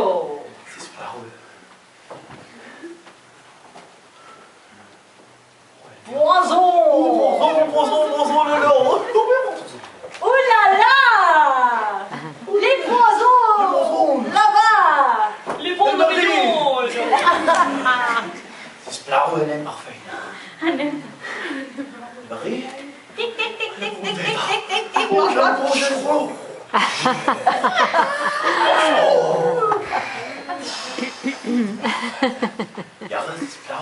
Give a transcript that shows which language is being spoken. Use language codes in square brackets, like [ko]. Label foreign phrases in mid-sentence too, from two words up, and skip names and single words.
[ca] Sisplau. [fr] Poison! Poison, le lord. Oh là là! Les poisons! Là-bas! Les bombes de viande! Sisplau, elle est parfaite. Marie? Tic, tic, tic, tic, tic, tic, tic, tic, tic. Bonjour. [ca] Jaren, sisplau.